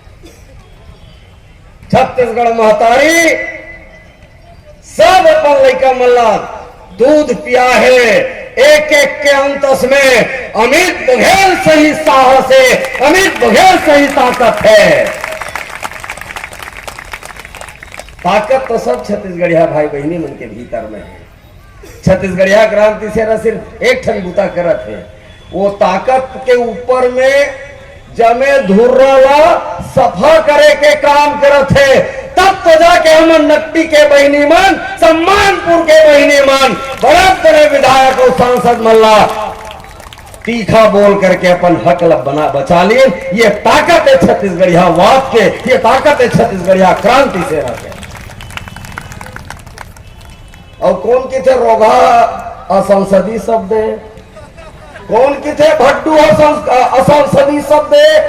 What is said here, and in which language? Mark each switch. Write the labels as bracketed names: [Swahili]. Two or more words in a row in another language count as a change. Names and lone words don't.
[Chhattisgarhi] छत्तीसगढ़ महतारी सब अपन लड़का मल्ला दूध पिया है, एक एक के अंतस में अमित बघेल सही साहस है, अमित बघेल सही ताकत है। ताकत तो सब छत्तीसगढ़िया भाई बहनी मन के भीतर में है। छत्तीसगढ़िया क्रांति सेना सिर्फ एक ठन बूता करत है, वो ताकत के ऊपर में जमे धुर्रा सफा करे के काम करत है। तब तो जाके हम नकटी के बहनी मन, सम्मानपुर के बहनी मन, बड़े बड़े विधायक और सांसद मल्ला तीखा बोल करके अपन हक बना बचा लिए। ये ताकत है छत्तीसगढ़िया वाद के, ये ताकत है छत्तीसगढ़िया क्रांति सेना के। और कौन की थे रोगा असंसदीय शब्द है, कौन की थे भट्टू असंसदीय शब्द है।